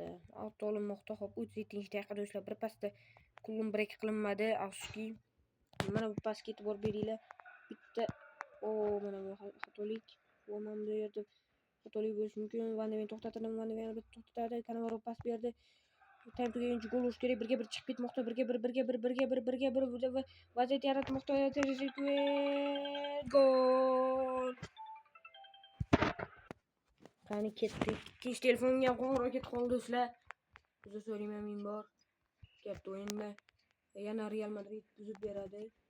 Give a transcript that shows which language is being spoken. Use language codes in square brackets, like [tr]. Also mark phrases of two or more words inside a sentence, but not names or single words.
[uz] Avto olinmoqda. Hop, 37 daqiiqa do'stlar. Bir pasda klub break qilinmadi. Afsuski. Mana bu pas ketib borib beringlar. Bitta mana bu xatolik. Mana bu yerda xatolik bo'lishi mumkin. Van de Ven to'xtatadi. Cannavaro pas berdi. [en] Time to game [uz] gol urish kerak. Birga bir chiqib ketmoqda. Birga bir vaziyat yaratmoqda. Gol. Qani ketdik. Ikkinchi telefonga qo'ng'iroq ketib qoldi do'stlar. Uzr so'rayman, men bor. Katta o'yinda yana Real Madrid buzib beradi.